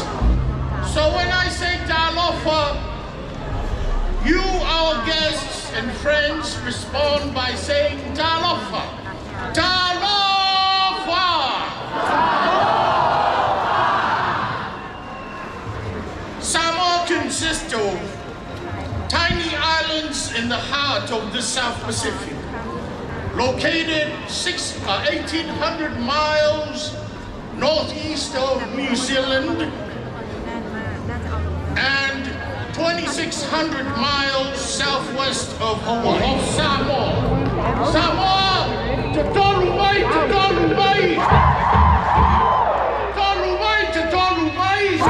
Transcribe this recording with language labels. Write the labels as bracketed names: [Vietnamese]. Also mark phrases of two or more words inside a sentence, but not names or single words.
[English] So when I say talofa, you, our guests and friends, respond by saying talofa. Talofa! Samoa consists of tiny islands in the heart of the South Pacific, located 1,800 miles northeast of New Zealand and 2,600 miles southwest of Hawaii. [Samoan] Of Samoa. Samoa! Te tolu mai, te tolu mai! Te tolu mai, te tolu mai!